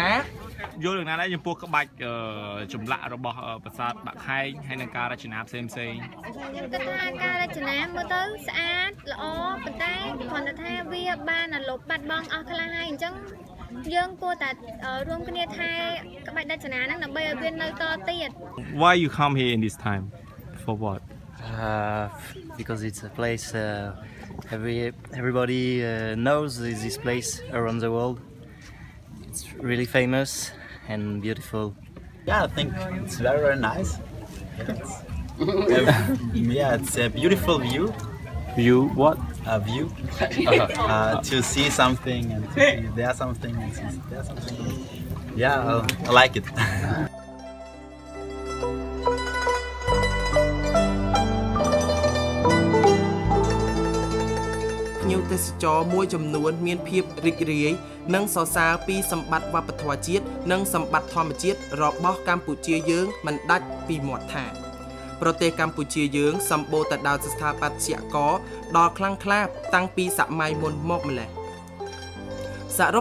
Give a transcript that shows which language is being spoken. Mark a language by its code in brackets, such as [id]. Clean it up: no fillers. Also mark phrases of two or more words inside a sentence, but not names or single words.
[km] យល់យ៉ាងណាដែរចំពោះក្បាច់ចម្លាក់របស់ប្រាសាទបាក់ខែងហើយនឹងការរចនាផ្សេងខ្ញុំ គិតថាការរចនាមើលទៅស្អាតល្អប៉ុន្តែគ្រាន់តែថាវាបានលុបបាត់បង់អស់ខ្លះហើយអញ្ចឹងយើងគួរតែរួមគ្នាថែក្បាច់រចនាហ្នឹងដើម្បីឲ្យវានៅតទៀត [en] Why you come here in this time for what because it's a place everybody knows this place around the world. It's really famous and beautiful. Yeah, I think it's very, very nice. Yeah, it's a beautiful view. View what View to see something and to see there something and see there something. Yeah, I like it. [km] ភ្ញៀវទេសចរមួយចំនួនមានភាពរីករាយនិងសរសើរពីសម្បត្តិវប្បធម៌ជាតិនិងសម្បត្តិធម្មជាតិរបស់កម្ពុជាយើងមិនដាច់ពីមាត់ថាប្រទេសកម្ពុជាយើងសម្បូរទៅដោយស្ថាបត្យករដ៏ខ្លាំងក្លាតាំងពីសម័យមុនមកម្ល៉េះសរុប